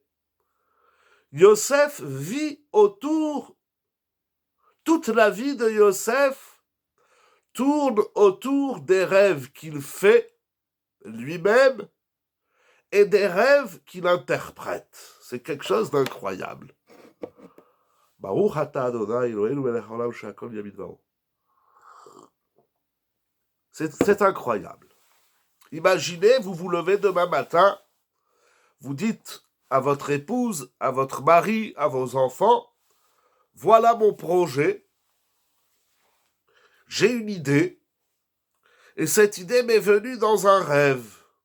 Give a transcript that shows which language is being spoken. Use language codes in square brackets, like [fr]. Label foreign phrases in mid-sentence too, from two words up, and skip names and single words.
[fr] Yosef vit autour, toute la vie de Yosef tourne autour des rêves qu'il fait lui-même et des rêves qu'il interprète. C'est quelque chose d'incroyable. [he] ברוך אתה אדוני אלוהינו מלך העולם שהכל נהיה בדברו. [fr] C'est incroyable. Imaginez, vous vous levez demain matin, vous dites à votre épouse, à votre mari, à vos enfants, voilà mon projet, j'ai une idée, et cette idée m'est venue dans un rêve.